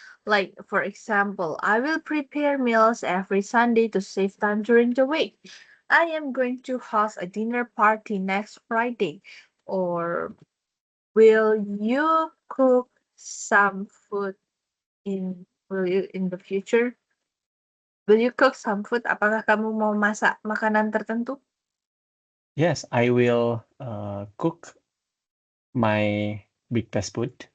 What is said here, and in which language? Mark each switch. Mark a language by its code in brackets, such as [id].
[en] Like, for example, I will prepare meals every Sunday to save time during the week. I am going to host a dinner party next Friday. Or will you cook some food in the future? Will you cook some food? [id] Apakah kamu mau masak makanan tertentu? [en] Yes, I will cook my breakfast food.